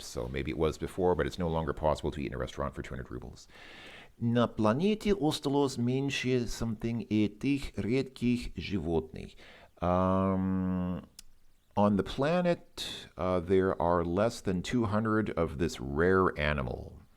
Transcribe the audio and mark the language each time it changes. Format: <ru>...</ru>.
<en>So maybe it was before, but it's no longer possible to eat in a restaurant for 200 rubles.</en> <ru>На планете осталось меньше something этих редких животных.</ru> <en>On the planet, there are less than 200 of this rare animal.</en>